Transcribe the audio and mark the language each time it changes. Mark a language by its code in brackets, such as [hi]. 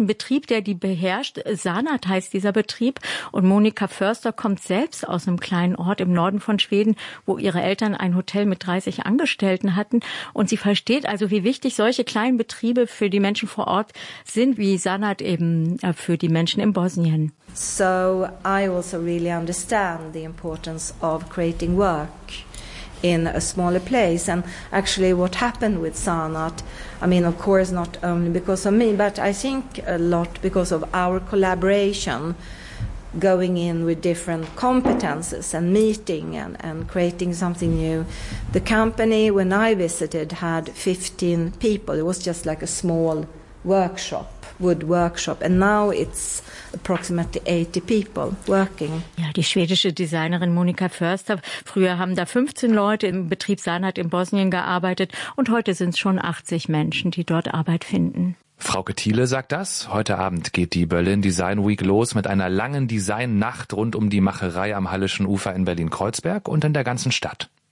[de] Ein Betrieb, der die beherrscht. Sanat heißt dieser Betrieb. Und Monika Förster kommt selbst aus einem kleinen Ort im Norden von Schweden, wo ihre Eltern ein Hotel mit 30 Angestellten hatten. Und sie versteht also, wie wichtig solche kleinen Betriebe für die Menschen vor Ort sind, wie Sanat eben für die Menschen in Bosnien. [en] So I also really understand the importance of creating work in a smaller place. And actually what happened with Sanat, I mean, of course not only because of me, but I think a lot because of our collaboration, going in with different competences and meeting and creating something new. The company, when I visited, had 15 people. It was just like a small workshop. Wood workshop and now it's approximately 80 people working. [de] Ja, die schwedische Designerin Monika Förster, früher haben da 15 Leute im Betrieb Sanat in Bosnien gearbeitet und heute sind es schon 80 Menschen, die dort Arbeit finden. Frauke Thiele sagt das. Heute Abend geht die Berlin Design Week los mit einer langen Designnacht rund um die Macherei am Hallischen Ufer in Berlin-Kreuzberg und in der ganzen Stadt.